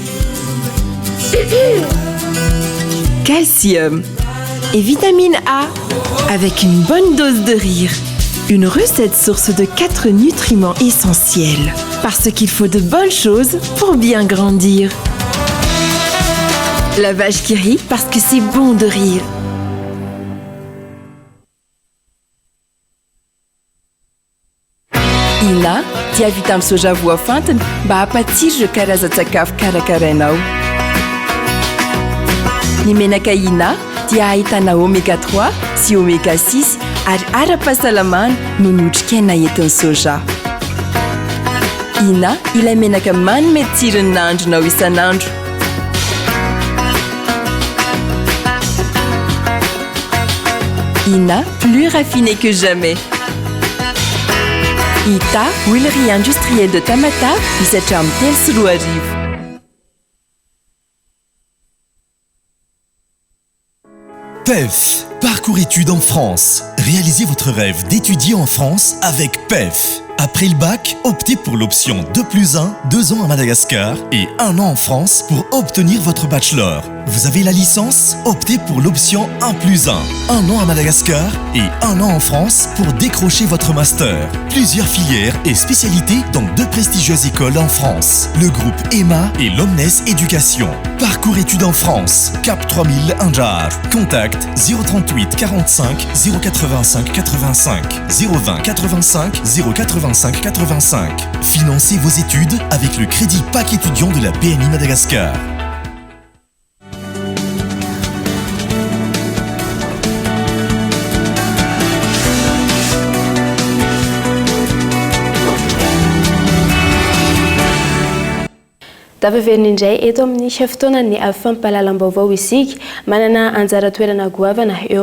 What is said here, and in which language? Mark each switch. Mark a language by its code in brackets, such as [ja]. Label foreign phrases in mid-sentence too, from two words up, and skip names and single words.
[fr] Calcium et vitamine A avec une bonne dose de rire. Une recette source de 4 nutriments essentiels. Parce qu'il faut de bonnes choses pour bien grandir. La vache qui rit parce que c'est bon de rire. [mg] Ina dia vita amin'ny soja voafantina mba hampatsiry ireo karazan-tsakafo karakarainao. Ny menaka Ina dia ahitana oméga 3 sy oméga 6 ary ara-pahasalamana no notrikaina entin'ny soja. Ina ilay menaka manome tsirony nahandronao isan'andro. Ina, [fr] plus raffiné que jamais. [mg] Ita, [fr] huilerie industrielle de Tamatave, [mg] misatra amin'ny telo sy roa arivo. [fr] PEF, parcours études en France. Réalisez votre rêve d'étudier en France avec PEF. Après le bac, optez pour l'option 2+1, 2 ans à Madagascar et 1 an en France pour obtenir votre bachelor. Vous avez la licence? Optez pour l'option 1+1, 1 an à Madagascar et 1 an en France pour décrocher votre master. Plusieurs filières et spécialités dans 2 prestigieuses écoles en France, le groupe EMA et l'Omnes Éducation. Parcours études en France, Cap 3000 Anjar. Contact 038 45 085 85 020 85 085 85. Financez vos études avec le crédit PAC étudiant de la PMI Madagascar. [mg] Tavaverina indray eto amin'ny fotoanan'ny fampahalalam-baovao isika manana anjara toerana goavana eo